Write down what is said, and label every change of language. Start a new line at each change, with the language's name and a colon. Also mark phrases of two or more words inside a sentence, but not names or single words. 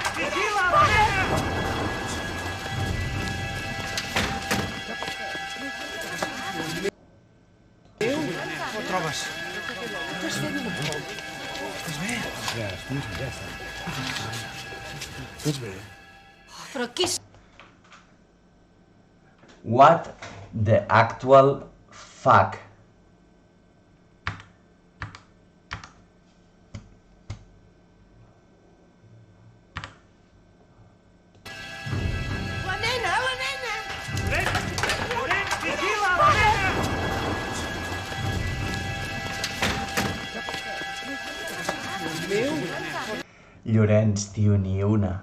Catalan: Com et trobes? Estàs bé? Però qui és?
English: What the actual fuck?
Catalan: La nena! Llorenç, tio, ni una.